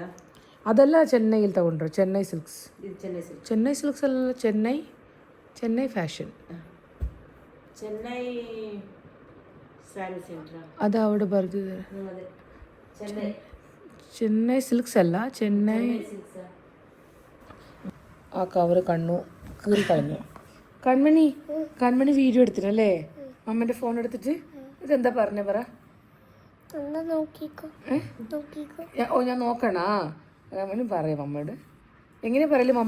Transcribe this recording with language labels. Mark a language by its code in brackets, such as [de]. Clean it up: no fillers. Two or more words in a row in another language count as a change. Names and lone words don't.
[kn] ಅದೆಲ್ಲ ಚೆನ್ನೈಯಲ್ಲಿ ತಗೊಂಡ್ರು, ಚೆನ್ನೈ ಸಿಲ್ಕ್ಸ್. ಇದು ಚೆನ್ನೈ ಸಿಲ್ಕ್. ಚೆನ್ನೈ ಸಿಲ್ಕ್ಸ್ ಅಲ್ಲ, ಚೆನ್ನೈ ಫ್ಯಾಷನ್. ಚೆನ್ನೈ ಸ್ಯಾರಿ ಸೆಂಟ್ರಾ ಅದು അവിടെ ಬರ್ದಿದ್ದಾರೆ. ಅದೇ ಚೆನ್ನೈ ಚೆನ್ನೈ ಸಿಲ್ಕ್ಸ್ ಅಲ್ಲ, ಚೆನ್ನೈ. [ml] ആ കവറ് കീറി കളഞ്ഞു. കൺമണി വീഡിയോ എടുത്തിട്ടല്ലേ അമ്മേൻ്റെ ഫോൺ എടുത്തിട്ട്? ഇതെന്താ പറഞ്ഞേ പറ. ഓ ഞാൻ നോക്കണ? കൺമണി പറയാം അമ്മയോട്. എങ്ങനെയാ പറയല് അമ്മ?